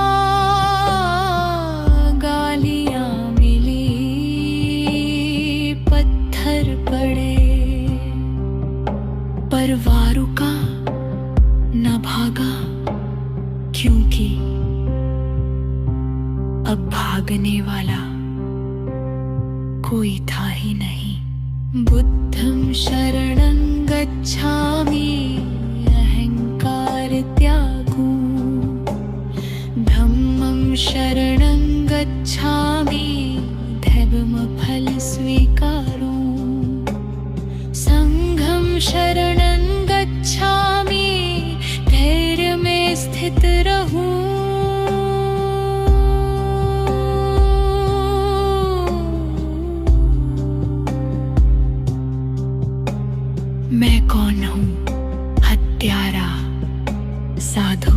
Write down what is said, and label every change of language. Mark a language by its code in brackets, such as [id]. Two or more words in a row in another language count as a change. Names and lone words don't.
[hi] गालियां मिली, पत्थर पड़े, पर वार रुका न भागा, क्योंकि अब भागने वाला कोई था ही नहीं। [pi] बुद्धं शरणं गच्छामि, [hi] अहंकार त्यागू। [pi] धम्मं शरणं गच्छामि, [hi] धर्म फल स्वीकारू। [pi] संघं शरणं गच्छामि, [hi] धैर्य में स्थित रहूं। मैं कौन हूं? हत्यारा, साधु।